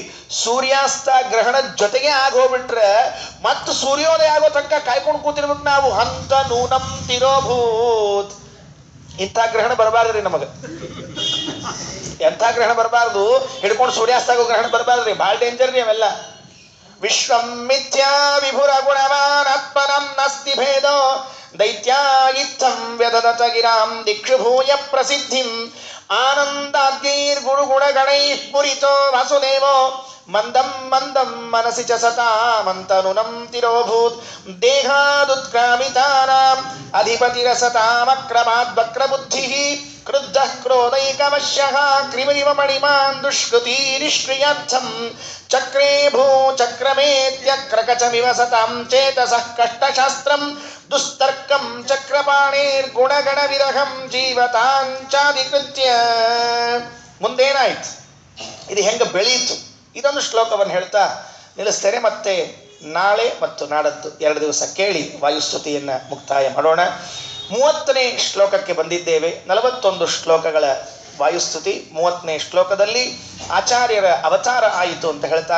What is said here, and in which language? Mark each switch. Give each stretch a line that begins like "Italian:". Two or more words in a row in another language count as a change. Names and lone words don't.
Kannada: ಸೂರ್ಯಾಸ್ತ ಗ್ರಹಣದ ಜೊತೆಗೆ ಆಗೋಗ್ಬಿಟ್ರೆ ಮತ್ತು ಸೂರ್ಯೋದಯ ಆಗೋ ತನಕ ಕಾಯ್ಕೊಂಡು ಕೂತಿರ್ಬೇಕು ನಾವು.
Sanskrit: ಹಂತ ನೂನಂ ತಿರೋಭೂತ್.
Kannada: ಇಂಥ ಗ್ರಹಣ ಬರಬಾರ್ದ್ರಿ ನಮಗೆ, ಎಂಥ ಗ್ರಹಣ ಬರಬಾರ್ದು, ಹಿಡ್ಕೊಂಡು ಸೂರ್ಯಾಸ್ತ ಆಗೋ ಗ್ರಹಣ ಬರಬಾರ್ದ್ರಿ, ಭಾಳ ಡೇಂಜರ್ ರೀ ಅವೆಲ್ಲ.
Sanskrit: ವಿಶ್ವಂ ಮಿಥ್ಯಾ ವಿಭುರ ಗುಣವಾನ್ ಆತ್ಮನಂ ನಾಸ್ತಿ ಭೇದೋ ದೈತ್ಯಾ ಇತ್ತಂ ವ್ಯದದತ ಗಿರಾಂ ದಿಕ್ಷುಭೂಯ ಪ್ರಸಿದ್ಧಿಂ ಆನಂದಾದ್ಯೈರ್ ಗುರುಗುಣಗಣೈಃ ಪುರಿತೋ ವಾಸುದೇವೋ ಮಂದಂ ಮಂದಂ ಮನಸಿ ಚ ಸತಾಮಂತನುನಂ ತಿರೋಭೂತ್ ದೇಹಾದುತ್ಕ್ರಾಮಿತಾನಾಂ ಅಧಿಪತಿರಸತಾಮಕ್ರಮಾದ್ ವಕ್ರಬುದ್ಧಿಃ ಕ್ರುದ್ಧಃ ಕ್ರೋಧೈಕವಶ್ಯಃ ಕ್ರಿಮಿರಿವ ಮಣಿಮಾನ್ ದುಷ್ಕೃತಿರಿಷ್ಕ್ರಿಯರ್ಥಂ ಚಕ್ರೇ ಭೂ ಚಕ್ರಮೇತ್ಯಕ್ರಕಚಮಿವ ಸತಾಂ ಚೇತಸಃ ಕಷ್ಟಶಾಸ್ತ್ರಂ ದುಸ್ತರ್ಕಂ ಚಕ್ರಪಾಣೇರ್ಗುಣಗಣ ವಿರಹಂ ಜೀವತಾಂಚಾಧಿಕೃತ್ಯ.
Kannada: ಮುಂದೇನಾಯ್ತು, ಇದು ಹೆಂಗೆ ಬೆಳೀತು, ಇದೊಂದು ಶ್ಲೋಕವನ್ನು ಹೇಳ್ತಾ ನಿಲ್ಲಿಸ್ತೇನೆ. ಮತ್ತೆ ನಾಳೆ ಮತ್ತು ನಾಡದ್ದು 2 ದಿವಸ ಕೇಳಿ ವಾಯುಸ್ತುತಿಯನ್ನು ಮುಕ್ತಾಯ ಮಾಡೋಣ. 30ನೇ ಶ್ಲೋಕಕ್ಕೆ ಬಂದಿದ್ದೇವೆ. 41 ಶ್ಲೋಕಗಳ ವಾಯುಸ್ತುತಿ. 30ನೇ ಶ್ಲೋಕದಲ್ಲಿ ಆಚಾರ್ಯರ ಅವತಾರ ಆಯಿತು ಅಂತ ಹೇಳ್ತಾರೆ.